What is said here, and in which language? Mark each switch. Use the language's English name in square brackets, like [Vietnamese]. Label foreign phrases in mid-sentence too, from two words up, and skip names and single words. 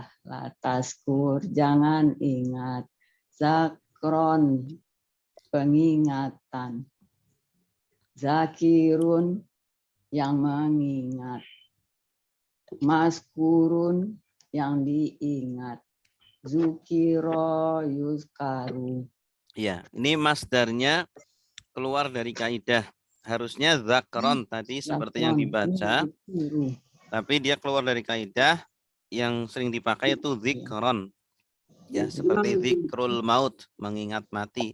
[Indonesian] Lataskur jangan ingat. Zakron pengingatan. Zakirun yang mengingat. Maskurun yang diingat. [Arabic] ذكر يذكر. [Indonesian] Ya, ini masdarnya keluar dari kaidah. Harusnya zakron tadi seperti yang dibaca, tapi dia keluar dari kaidah. Yang sering dipakai itu zikron. Ya, seperti [Arabic] ذكر الموت, [Indonesian] mengingat mati.